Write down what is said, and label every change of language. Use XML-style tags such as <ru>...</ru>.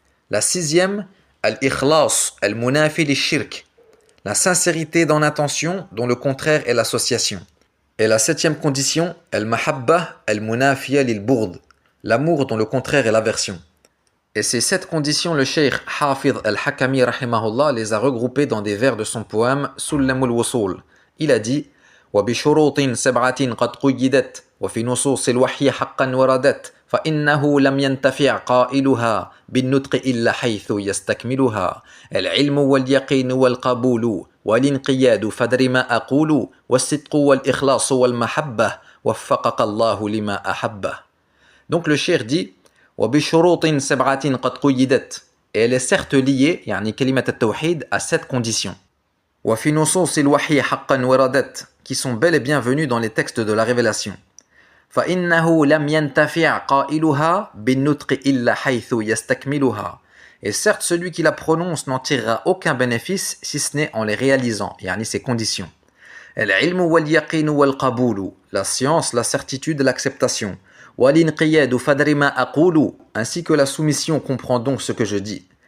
<fr>La sixième, al-ikhlas al-munafi lish-shirk, la sincérité dans l'intention dont le contraire est l'association. Et la septième condition, al-mahabba al-munafiya lil-bourd, l'amour dont le contraire est l'aversion. Et ces 7 conditions, le cheikh Hafidh al-Hakami rahimahullah les a regroupées dans des vers de son poème Sullamul Wusul. Il a dit</fr> <ar>وبشروط سبعة قد قيدت وفي نصوص الوحي حقا وردت فإنه لم ينتفع قائلها بالنطق إلا حيث يستكملها العلم واليقين والقبول والانقياد فدر ما أقول والصدق والإخلاص والمحبة وفقك الله لما أحبه.</ar> <fr>Donc le cheikh dit</fr> <ar>وبشروط سبعة قد قيدت,</ar> <fr>et elle est certes liée,</fr> <ar>يعني كلمة التوحيد,</ar> <fr>à 7 conditions.</fr> <ar>وفي نصوص الوحي حقا وردت,</ar> <fr>qui sont bel et bien venus dans les textes de la révélation.</fr> <ar>فإنه لم ينتفع قائلها بالنطق إلا حيث يستكملها.</ar> <fr>Et certes, celui qui la prononce n'en tirera aucun bénéfice si ce n'est en les réalisant, يعني ces conditions.</fr> <ar>العلم واليقين والقبول,</ar> <fr>la science, la certitude, l'acceptation.</fr> <ar>والانقياد فدر ما أقول,</ar> <fr>ainsi que la soumission comprend donc ce que je dis.</fr>